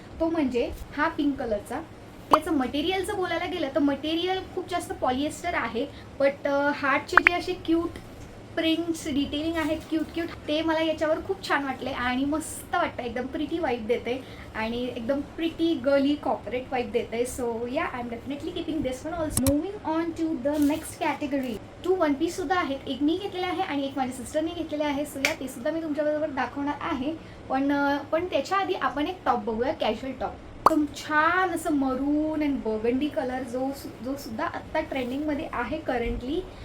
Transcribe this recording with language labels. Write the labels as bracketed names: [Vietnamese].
[Marathi] तो म्हणजे हा पिंक कलरचा. याचं मटेरियलचं बोलायला गेलं तर मटेरियल खूप जास्त पॉलिएस्टर आहे, बट हार्टचे जे असे क्यूट प्रिंट्स डिटेलिंग आहेत क्यूट, ते मला याच्यावर खूप छान वाटले आणि मस्त वाटतं. एकदम प्रिटी वाईब देते आणि एकदम प्रिटी गर्ली कॉर्पोरेट वाईब देते. [English] So yeah I am definitely keeping this one also. Moving on to the next category. [Marathi] 2 one piece सुद्धा आहेत. एक मी घेतलेले आहे आणि एक माझ्या सिस्टरने घेतलेले आहे. सो या ते सुद्धा मी तुमच्याबरोबर दाखवणार आहे. पण त्याच्या आधी आपण एक टॉप बघूया, कॅज्युअल टॉप. एकदम छान असं मरून अँड बर्गंडी कलर जो सुद्धा आत्ता ट्रेंडिंगमध्ये आहे करंटली.